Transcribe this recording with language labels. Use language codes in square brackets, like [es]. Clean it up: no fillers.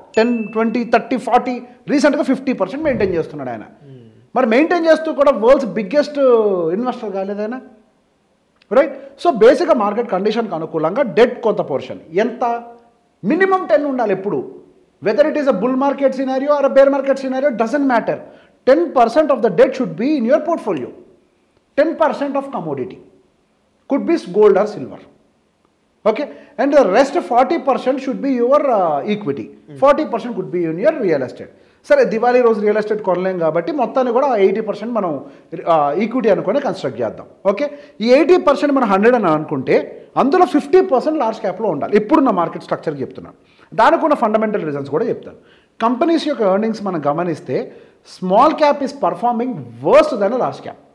[te] 10, 20, 30, 40, రీసెంట్గా 50% మెయింటైన్ చేస్తున్నాడు ఆయన. మరి మెయింటైన్ చేస్తూ కూడా వరల్డ్స్ బిగ్గెస్ట్ ఇన్వెస్టర్ కాలేదు ఆయన, రైట్? సో బేసిక్గా మార్కెట్ కండిషన్కి అనుకూలంగా డెట్ కొంత పోర్షన్ ఎంత, మినిమం 10 ఉండాలి ఎప్పుడు. [en] Whether it is a bull market scenario or a bear market scenario, doesn't matter. 10% of the debt should be in your portfolio. 10% of commodity could be gold or silver. Okay, and the rest 40% should be your equity. 40% could be in your real estate. [te] సరే, దివాళీ రోజు real estate కొనలేం కాబట్టి మొత్తాన్ని కూడా 80% మనం equity అనుకుని construct చేద్దాం. Okay, ఈ 80% మనం 100 అని అనుకుంటే అందులో 50% లార్జ్ క్యాప్లో ఉండాలి. ఇప్పుడున్న మార్కెట్ స్ట్రక్చర్కి చెప్తున్నాను. దానికి ఉన్న ఫండమెంటల్ రీజన్స్ కూడా చెప్తాను. కంపెనీస్ యొక్క ఎర్నింగ్స్ మనం గమనిస్తే [en] Small cap is performing worst than large cap.